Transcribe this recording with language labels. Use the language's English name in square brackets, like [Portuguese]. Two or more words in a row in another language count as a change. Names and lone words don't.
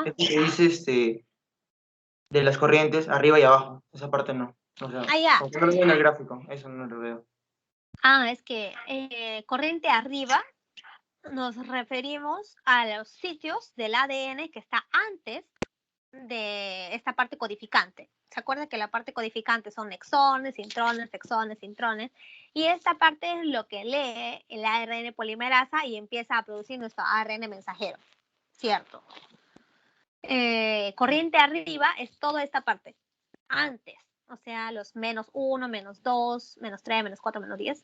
[Spanish] esto que dice de las corrientes arriba y abajo, esa parte no. O sea, Ya. como que no lo veo en el gráfico, eso no lo veo. Es que corriente arriba nos referimos a los sitios del ADN que está antes de esta parte codificante. ¿Se acuerdan que la parte codificante son exones, intrones, exones, intrones? Y esta parte es lo que lee el ARN polimerasa y empieza a producir nuestro ARN mensajero. ¿Cierto? Corriente arriba es toda esta parte. Antes. O sea, los -1, -2, -3, -4, -10.